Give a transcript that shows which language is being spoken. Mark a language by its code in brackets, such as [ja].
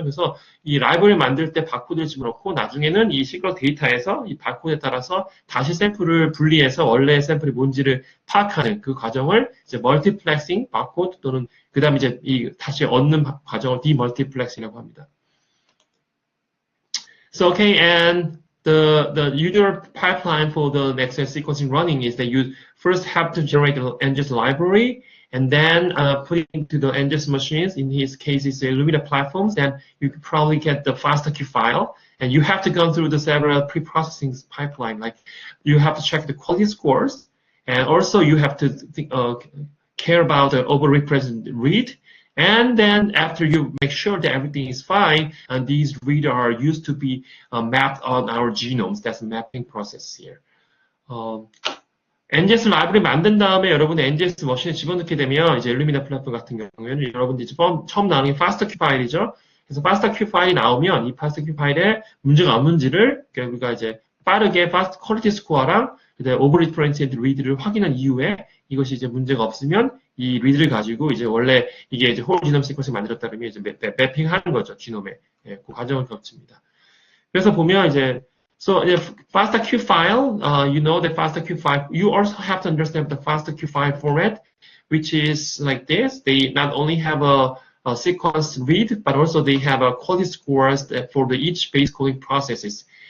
[ko] 그래서 이 라이브러리 만들 때 바코드를 집어넣고 나중에는 이 시끄러 데이터에서 이 바코드에 따라서 다시 샘플을 분리해서 원래 샘플이 뭔지를 파악하는 그 과정을 이제 멀티플렉싱 바코드 또는 그다음에 이제 이 다시 얻는 과정을 디멀티플렉싱이라고 합니다. [en] So okay, and the usual pipeline for the next-gen sequencing running is that you first have to generate the NGS library and then put it into the NGS machines. In his case, it's the Illumina platforms. Then you could probably get the FASTQ file, and you have to go through the several pre-processing pipeline. Like you have to check the quality scores, and also you have to care about the overrepresented read. And then after you make sure that everything is fine, and these reads are used to be mapped on our genomes. That's the mapping process here. [ko] NGS 라이브러리 만든 다음에 여러분들 NGS 머신에 집어넣게 되면 이제 일루미나 플랫폼 같은 경우에는 여러분들이 처음 나오는 게 FASTQ 파일이죠. 그래서 FASTQ 파일이 나오면 이 FASTQ 파일에 문제가 없는지를 우리가 이제 빠르게 FAST 퀄리티 스코어랑 오버리프렌시드 리드를 확인한 이후에 이것이 이제 문제가 없으면 이 리드를 가지고 이제 원래 이게 이제 홀 지놈 시퀀스 만들었다면 이제 매핑하는 거죠, 지놈에. 예, 그 과정을 거칩니다. 그래서 보면 이제 [en] So if FASTQ file, you know the FASTQ file, you also have to understand the FASTQ file format, which is like this. They not only have a sequence read, but also they have a quality scores for the each base coding processes.